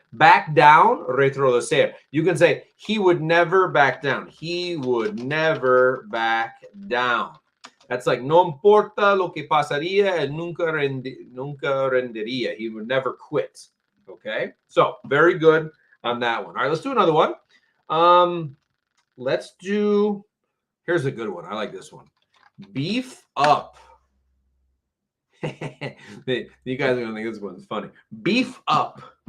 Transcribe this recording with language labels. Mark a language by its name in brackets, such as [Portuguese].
[English] Back down, retroceder. You can say he would never back down. He would never back down. That's like [Spanish] no importa lo que pasaría, él nunca rendería. [English] He would never quit. Okay, so very good on that one. All right, let's do another one. Let's do. Here's a good one. I like this one. Beef up. You guys are gonna think this one's funny. Beef up.